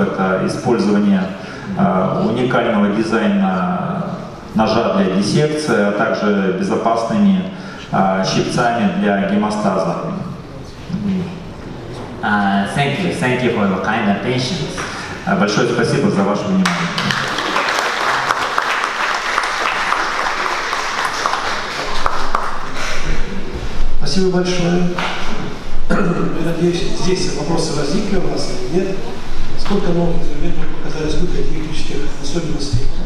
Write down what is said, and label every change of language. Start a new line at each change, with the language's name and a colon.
Russian: Это использование уникального дизайна ножа для диссекции, а также безопасными щипцами для гемостаза.
English: Thank you for your kind attention.
Russian: Большое спасибо за ваше внимание. Спасибо большое. Я надеюсь, здесь вопросы возникли у вас или нет? Сколько новых инструментов показали, сколько технических особенностей?